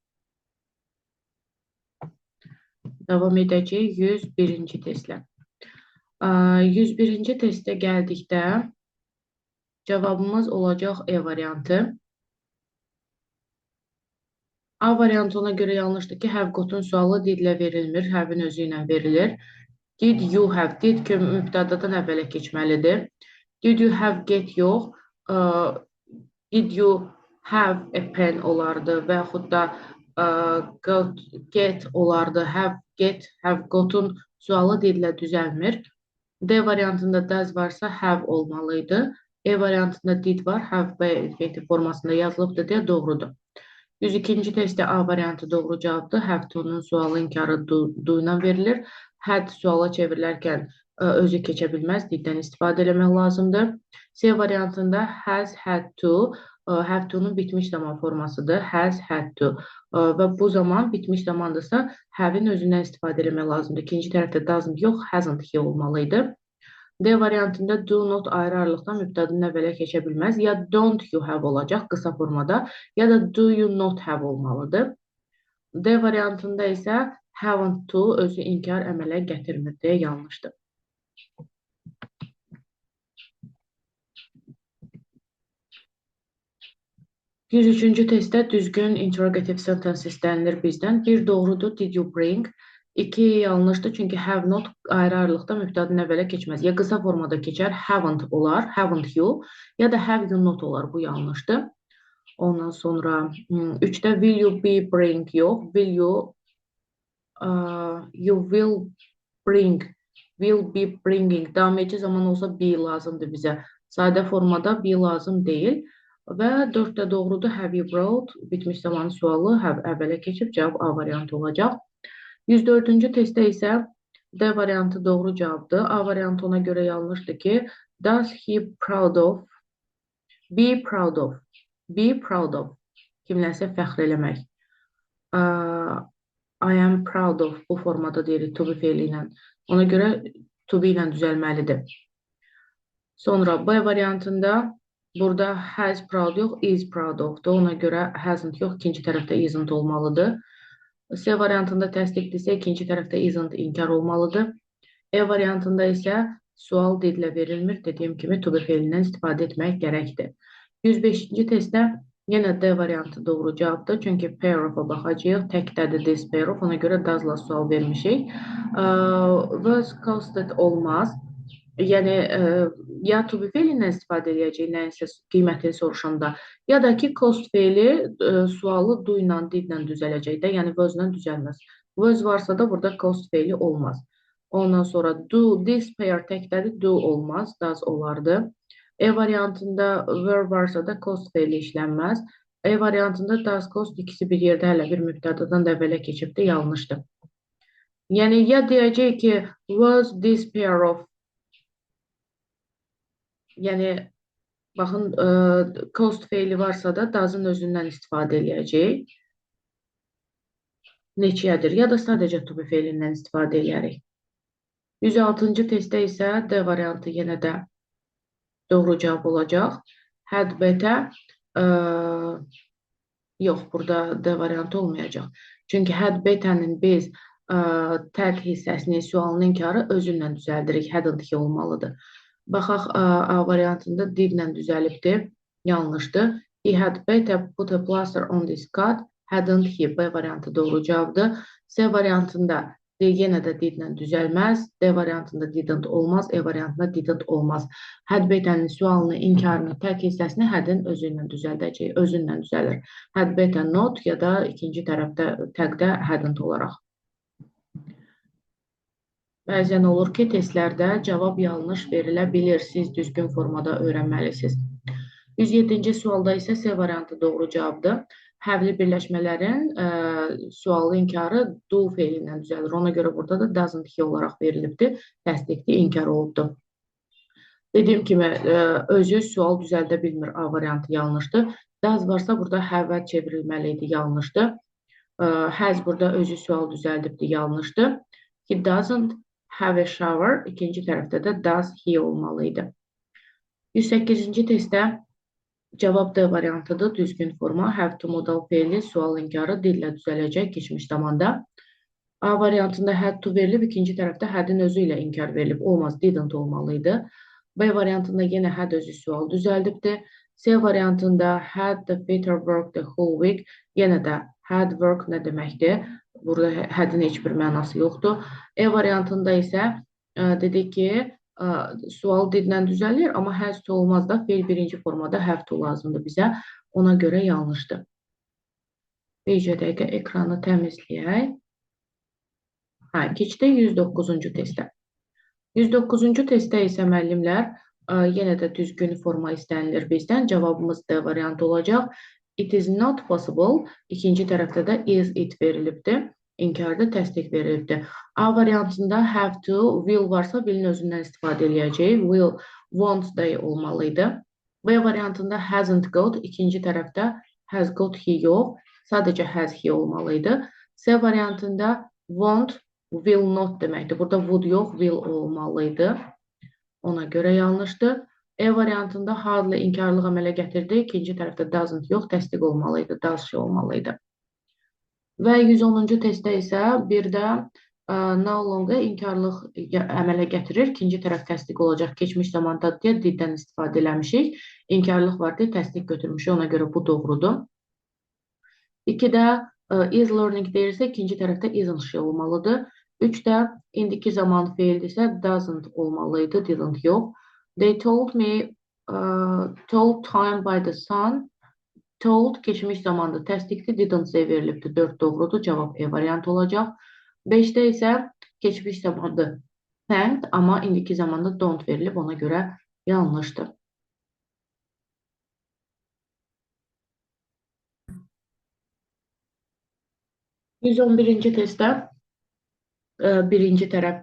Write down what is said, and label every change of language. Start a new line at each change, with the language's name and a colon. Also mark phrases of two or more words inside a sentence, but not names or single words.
Azerbaijani: Davam edəcək 101-ci testlə. 101-ci testə gəldikdə cavabımız olacaq E variantı. A variantı ona görə yanlışdır ki,
English: have got-un
Azerbaijani: sualı didlə verilmir, have-in özü ilə verilir.
English: Did you have,
Azerbaijani: did ki mübtədadan əvvələ keçməlidir.
English: Did you have get yox, did you have a pen
Azerbaijani: olardı və yaxud da
English: get olardı,
Azerbaijani: have get,
English: have got-un
Azerbaijani: sualı didlə düzəlmir. D variantında does varsa have olmalıydı. E variantında did var, have B infinitiv formasında yazılıbdır deyə doğrudur. 102-ci testdə A variantı doğru cavabdır.
English: Have to-nun
Azerbaijani: sualı inkarı do ilə verilir. Had suala çevrilərkən özü keçə bilməz, diddən istifadə eləmək lazımdır. C variantında
English: has had to, have to-nun
Azerbaijani: bitmiş zaman formasıdır.
English: Has had to.
Azerbaijani: Və bu zaman bitmiş zamandırsa have-in özündən istifadə eləmək lazımdır. İkinci tərəfdə doesn't yox, hasn't olmalıydı. D variantında
English: do not
Azerbaijani: ayrı aralıqdan mübtədanın əvvələ keçə bilməz. Ya
English: don't you have
Azerbaijani: olacaq qısa formada, ya da
English: do you not have
Azerbaijani: olmalıdır. D variantında isə
English: haven't to
Azerbaijani: özü inkar əmələ gətirmir deyə yanlışdır. 103-cü testdə düzgün
English: interrogative sentence
Azerbaijani: istənilir bizdən. Bir doğrudur,
English: did you bring?
Azerbaijani: 2 yanlışdır, çünki
English: have not
Azerbaijani: ayrı aralıqda mübtədanın əvvələ keçməz. Ya qısa formada keçər, haven't olar,
English: haven't you,
Azerbaijani: ya da
English: have you not
Azerbaijani: olar, bu yanlışdır. Ondan sonra 3-də
English: will you be bring yox, will you, you will bring, will be bringing.
Azerbaijani: Davam edici zaman olsa be lazımdır bizə. Sadə formada be lazım deyil. Və 4də doğrudur,
English: have you brought?
Azerbaijani: Bitmiş zamanı sualı have əvvələ keçib, cavab A variantı olacaq. 104-cü testdə isə D variantı doğru cavabdır. A variantı ona görə yanlışdır ki,
English: does he proud of, be proud of, be proud of,
Azerbaijani: kimlərsə fəxr eləmək.
English: I am proud of,
Azerbaijani: bu formada deyirik
English: to be
Azerbaijani: feili ilə. Ona görə
English: to be
Azerbaijani: ilə düzəlməlidir. Sonra B variantında burada has proud yox,
English: is proud of-dur.
Azerbaijani: Ona görə hasn't yox, ikinci tərəfdə isn't olmalıdır. C variantında təsdiqdirsə, ikinci tərəfdə isn't inkar olmalıdır. E variantında isə sual didlə verilmir. Dediyim kimi
English: to be
Azerbaijani: feilindən istifadə etmək gərəkdir. 105-ci testdə yenə D variantı doğru cavabdır. Çünki
English: pair of-a
Azerbaijani: baxacağıq. Təkdədir
English: this pair of.
Azerbaijani: Ona görə does-la sual vermişik.
English: Was costed olmaz.
Azerbaijani: Yəni, ya
English: to be
Azerbaijani: feilindən istifadə edəcək, nəyinsə qiymətini soruşanda, ya da ki, cost feili sualı do ilə, did ilə düzələcək də, yəni was ilə düzəlməz. Was varsa da burada cost feili olmaz. Ondan sonra do,
English: this pair
Azerbaijani: təkdədir, do olmaz, does olardı. E variantında were varsa da cost feili işlənməz. E variantında does, cost ikisi bir yerdə hələ bir mübtədadan da əvvələ keçibdir, yanlışdır. Yəni, ya deyəcək ki,
English: was this pair of,
Azerbaijani: yəni, baxın, cost feili varsa da does-ın özündən istifadə edəcək. Neçəyədir? Ya da sadəcə
English: to be
Azerbaijani: feilindən istifadə edərik. 106-cı testdə isə D variantı yenə də doğru cavab olacaq.
English: Had better,
Azerbaijani: yox, burada D variantı olmayacaq. Çünki
English: had better'nin
Azerbaijani: biz tag hissəsini, sualın inkarı özündən düzəldirik. Hadn't ki olmalıdır. Baxaq, A variantında didlə düzəlibdir, yanlışdır.
English: He had better put a plaster on this cut, hadn't he?
Azerbaijani: B variantı doğru cavabdır. C variantında yenə də didlə düzəlməz. D variantında didn't olmaz, E variantında didn't olmaz.
English: Had better'nin
Azerbaijani: sualını, inkarını, tək hissəsini had'in özü ilə düzəldəcək, özündən düzəlir.
English: Had better not,
Azerbaijani: ya da ikinci tərəfdə tagdə hadn't olaraq. Bəzən olur ki, testlərdə cavab yanlış verilə bilir. Siz düzgün formada öyrənməlisiniz. 107-ci sualda isə C variantı doğru cavabdır. Həvli birləşmələrin sualı inkarı do feilindən düzəlir. Ona görə burada da
English: doesn't he
Azerbaijani: olaraq verilibdir. Təsdiqli inkar olubdur. Dediyim kimi, özü sual düzəldə bilmir. A variantı yanlışdır. Does varsa burada have çevrilməli idi, yanlışdır. Has burada özü sual düzəldibdir, yanlışdır.
English: He doesn't have a shower,
Azerbaijani: ikinci tərəfdə də
English: does he
Azerbaijani: olmalıydı. 108-ci testdə cavab D variantıdır, düzgün forma.
English: Have to
Azerbaijani: modal feili, sual inkarı dillə düzələcək keçmiş zamanda. A variantında
English: had to
Azerbaijani: verilib, ikinci tərəfdə had'in özü ilə inkar verilib. Olmaz, didn't olmalıydı. B variantında yenə had özü sual düzəldibdir. C variantında
English: had the Peter work the whole week.
Azerbaijani: Yenə də had work nə deməkdir? Burada had'in heç bir mənası yoxdur. E variantında isə dedik ki, sual didlə düzəlir, amma
English: has to
Azerbaijani: olmaz da, feil birinci formada
English: have to
Azerbaijani: lazımdır bizə. Ona görə yanlışdır. Bircə dəqiqə ekranı təmizləyək. Keçdik 109-cu testə. 109-cu testdə isə müəllimlər yenə də düzgün forma istənilir bizdən. Cavabımız D variantı olacaq.
English: It is not possible.
Azerbaijani: İkinci tərəfdə də is it verilibdir. İnkarda təsdiq verilibdir. A variantında
English: have to,
Azerbaijani: will varsa will'in özündən istifadə edəcək. Will, won't da olmalıydı. B variantında
English: hasn't got,
Azerbaijani: ikinci tərəfdə
English: has got he
Azerbaijani: yox, sadəcə
English: has he
Azerbaijani: olmalıydı. C variantında won't,
English: will not
Azerbaijani: deməkdir. Burada would yox, will olmalıydı. Ona görə yanlışdır. E variantında hardly inkarlıq əmələ gətirdi. İkinci tərəfdə doesn't yox, təsdiq olmalıydı, does şey olmalıydı. Və 110-cu testdə isə bir də
English: no longer
Azerbaijani: inkarlıq əmələ gətirir. İkinci tərəf təsdiq olacaq. Keçmiş zamanda deyə diddən istifadə eləmişik. İnkarlıq var deyə təsdiq götürmüşük. Ona görə bu doğrudur. 2-də
English: is learning
Azerbaijani: deyirsə, ikinci tərəfdə isn't şey olmalıdır. 3-də indiki zaman feildirsə, doesn't olmalıydı, didn't yox.
English: They told me, told time by the sun.
Azerbaijani: Told keçmiş zamanda təsdiqdir,
English: didn't say
Azerbaijani: verilibdir. 4 doğrudur, cavab E variantı olacaq. 5-də isə keçmiş zamanda thanked, amma indiki zamanda don't verilib, ona görə yanlışdır. 111-ci testdə birinci tərəf.